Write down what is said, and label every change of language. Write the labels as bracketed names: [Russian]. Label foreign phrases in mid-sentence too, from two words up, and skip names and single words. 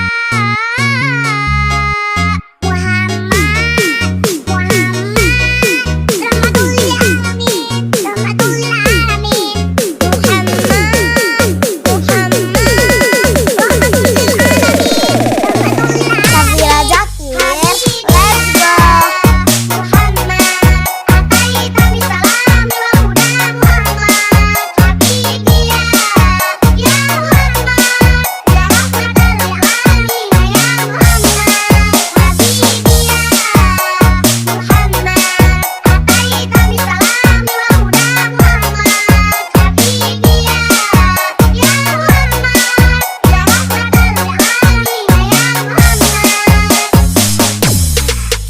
[Arabic] محمد رحمة للعالمين رحمة للعالمين محمد رحمة للعالمين رحمة لل [English] Syafira Zakir, let's go. [Arabic] محمد أتيت بالسلام والهدى محمد حبيبي يا محمد يا رحمة للعالمين يا محمد حبيبي محمد أتيت بالسلام والهدى محمد حبيبي يا محمد يا رحمة للعالمين يا محمد